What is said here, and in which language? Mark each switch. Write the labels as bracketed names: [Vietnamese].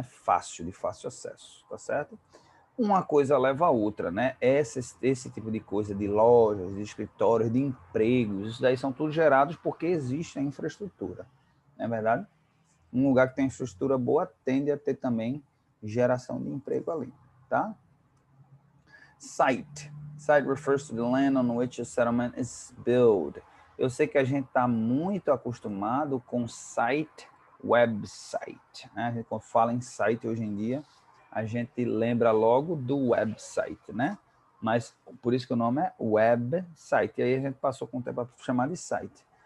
[Portuguese] De fácil acesso, tá certo? Uma coisa leva a outra, né? Esse tipo de coisa de lojas, de escritórios, de empregos, isso daí são tudo gerados porque existe a infraestrutura, não é verdade? Um lugar que tem infraestrutura boa tende a ter também geração de emprego ali, tá? [English] Site. Site refers to the land on which a settlement is built. [Portuguese] Eu sei que a gente está muito acostumado com site, website, né? A gente, quando fala em site hoje em dia, a gente lembra logo do website, né? Mas por isso que o nome é website. E aí a gente passou com o tempo a chamar de site.